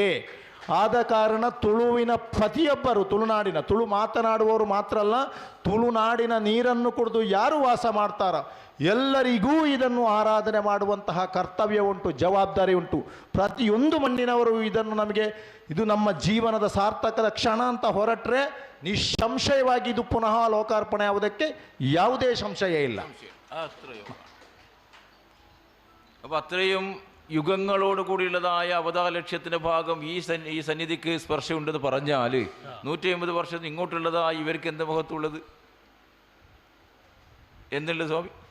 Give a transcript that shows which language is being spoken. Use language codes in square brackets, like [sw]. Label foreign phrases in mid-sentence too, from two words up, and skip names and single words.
[kn] ಆದ ಕಾರಣ ತುಳುವಿನ ಪ್ರತಿಯೊಬ್ಬರು ತುಳು ಮಾತನಾಡುವವರು ಮಾತ್ರ ಅಲ್ಲ, ತುಳುನಾಡಿನ ನೀರನ್ನು ಕುಡಿದು ಯಾರು ವಾಸ ಮಾಡ್ತಾರ ಎಲ್ಲರಿಗೂ ಇದನ್ನು ಆರಾಧನೆ ಮಾಡುವಂತಹ ಕರ್ತವ್ಯ ಉಂಟು, ಜವಾಬ್ದಾರಿ ಉಂಟು. ಪ್ರತಿಯೊಂದು ಮಣ್ಣಿನವರು ಇದನ್ನು ನಮಗೆ ಇದು ನಮ್ಮ ಜೀವನದ ಸಾರ್ಥಕದ ಕ್ಷಣ ಅಂತ ಹೊರಟ್ರೆ ನಿಸ್ಸಂಶಯವಾಗಿ ಇದು ಪುನಃ ಲೋಕಾರ್ಪಣೆ ಆಗುವುದಕ್ಕೆ ಯಾವುದೇ ಸಂಶಯ ಇಲ್ಲ. [ml] അപ്പോൾ അത്രയും യുഗങ്ങളോട് കൂടിയുള്ളതായ അവതാര ലക്ഷ്യത്തിൻ്റെ ഭാഗം ഈ സന്നിധിക്ക് സ്പർശമുണ്ടെന്ന് പറഞ്ഞാൽ 150 വർഷത്തിന് ഇങ്ങോട്ടുള്ളതായ ഇവർക്ക് എന്ത് മഹത്വമുള്ളത് എന്നുള്ളത് സ്വാമി.